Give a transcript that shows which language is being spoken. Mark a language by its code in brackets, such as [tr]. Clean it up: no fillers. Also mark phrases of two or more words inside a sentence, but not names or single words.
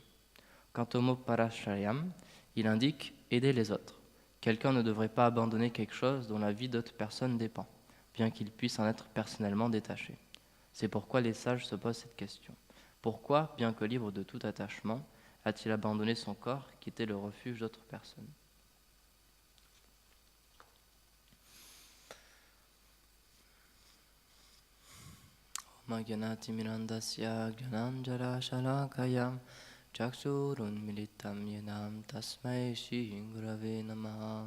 [fr] Quant au mot parashrayam, il indique aider les autres. Quelqu'un ne devrait pas abandonner quelque chose dont la vie d'autres personnes dépend, bien qu'il puisse en être personnellement détaché. C'est pourquoi les sages se posent cette question. Pourquoi, bien que libre de tout attachement, a-t-il abandonné son corps qui était le refuge d'autres personnes? [sa] Magyanati Mirandasya Gyananjara Shalakayam Chaksurun Militam Yenam Tasmai Shri Gurave Namah.